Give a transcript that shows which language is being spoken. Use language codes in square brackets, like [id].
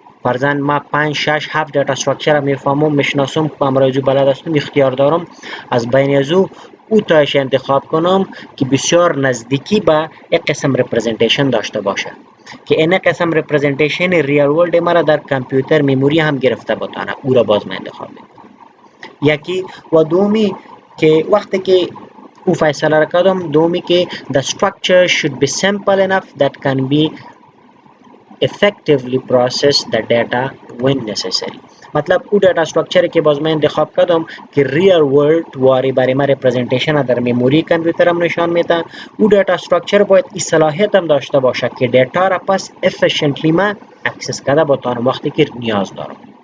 [fa] فرضاً ما 5 6 7 دیتا استراکچر میفهمم، میشناسم، امروزی بلد هستم، اختیار دارم از بین از او تایش انتخاب کنم که بسیار نزدیکی به یک قسم رپرزنتیشن داشته باشه، که این قسم رپرزنتیشن ریال ورلد مرا در کامپیوتر میموری هم گرفته بتانه، او را باز من انتخاب میکنم. یکی و دومی که [en] وقتی که او فیصله را کردم، دومی که the structure should be simple enough that can be effectively process the data when necessary. [fa] مطلب او دیتا استراکچری که باز من انتخاب کردم که ریال ورلد واری برای ما رپرزنتیشن در میموری کامپیوترم نشان میده، او دیتا استراکچر باید این صلاحیت هم داشته باشه که دیتا را پس افیشنتلی ما اکسس کرده بتانم وقتی که نیاز دارم.